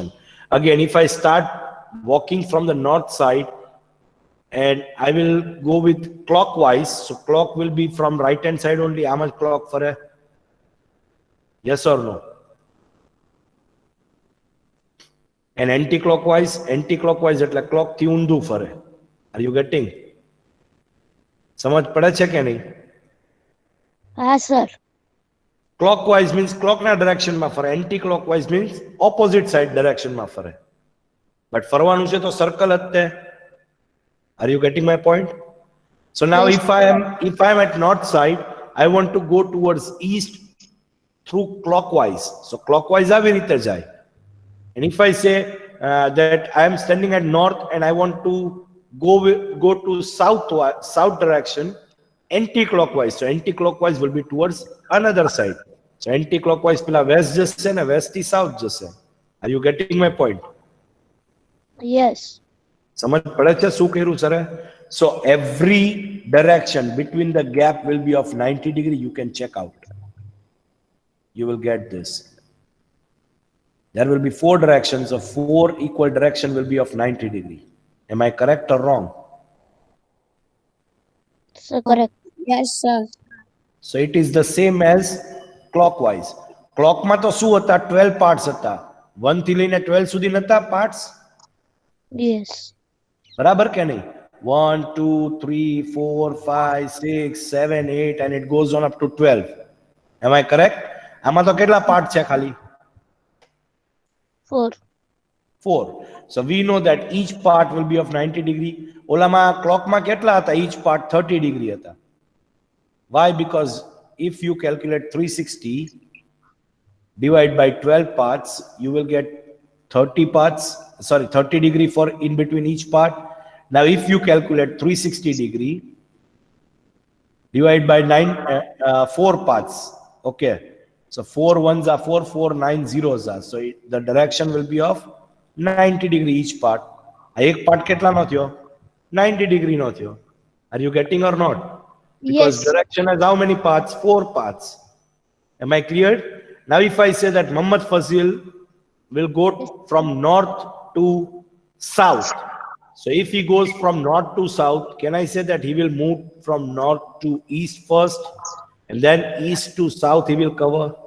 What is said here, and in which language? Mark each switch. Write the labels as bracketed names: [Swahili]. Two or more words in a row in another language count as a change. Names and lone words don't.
[English] Again, if I start walking from the north side and I will go with clockwise, so clock will be from right hand side only. How much clock for a? Yes or no? And anti-clockwise [Gujarati] એટલે clock થી ઊંધું ફરે. [English] Are you getting? [Gujarati] સમજ પડે છે કે નહીં? Ha, sir. [English] Clockwise means clock na direction [Gujarati] માં ફરે. [English] Anti-clockwise means opposite side direction [Gujarati] માં ફરે. [English] But [Gujarati] ફરવાનું છે તો [English] circle [Gujarati] જ તે. [English] Are you getting my point? So now Yes. if I am at north side, I want to go towards east through clockwise. So clockwise [Gujarati] આવી રીતે જાય. [English] And if I say that I am standing at north and I want to go to south direction, anti-clockwise. So anti-clockwise will be towards another side. So anti-clockwise [Gujarati] pela west જશે ને west થી south જશે. [English] Are you getting my point? Yes. [Gujarati] સમજ પડે છે શું કર્યું સર? [English] So every direction between the gap will be of 90 degree. You can check out. You will get this. There will be 4 directions, so 4 equal direction will be of 90 degree. Am I correct or wrong? Sir, correct. Yes, sir. So it is the same as clockwise. [Gujarati] Clock માં તો શું હતા? 12 parts હતા. 1 થી લઈને 12 સુધી નતા parts? [English] Yes. [Gujarati] બરાબર કે નહીં? 1, 2, 3, 4, 5, 6, 7, 8, [English] and it goes on up to 12. Am I correct? [Gujarati] આમાં તો કેટલા પાર્ટ છે ખાલી? 4. 4. [English] So we know that each part will be of 90 degree. [Gujarati] ઓલામાં ક્લોકમાં કેટલા હતા? [English] Each part 30 degree [Gujarati] હતા. [English] Why? Because if you calculate 360 divide by 12 parts, you will get 30 degree for in between each part. Now if you calculate 360 degree divide by 4 parts, okay, so 4 ones are 4, 4 9 zeros are, so the direction will be of 90 degree each part. [Gujarati] આ એક part કેટલા નો થયો? 90 degree નો થયો. [English] Are you getting or not? Because Yes. direction has how many parts? 4 parts. Am I clear? Now if I say that Muhammad Fazil will go from north to south, so if he goes from north to south, can I say that he will move from north to east first and then east to south he will cover?